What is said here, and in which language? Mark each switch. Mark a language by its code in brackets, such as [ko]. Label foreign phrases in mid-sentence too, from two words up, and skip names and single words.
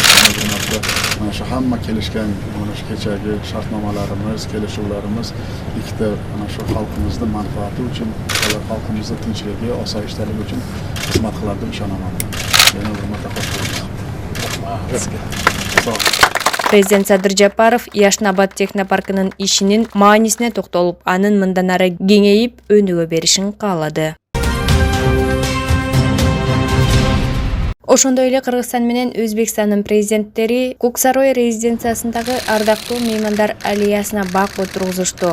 [uz] Yana bir marta mana shu hamma kelishgan mana shu kechagi shartnomalarimiz, kelishuvlarimiz ikkita mana shu xalqimizni manfaati uchun, xalqimizni tinchligi, osoyishtaligi uchun xizmat qiladi deb ishonaman. Yana bir marta xush kelibsiz. Sağ olun. [ky] Президент Садыр Жапаров Яшнабад технопаркынын ишинин маанисине токтолуп, анын мындан ары кеңейип өнүгө беришин каалады. Ошондой эле Кыргызстан менен Өзбекстандын президенттери Куксарой резиденциясындагы ардактуу меймандар аллеясына бак отургузушту.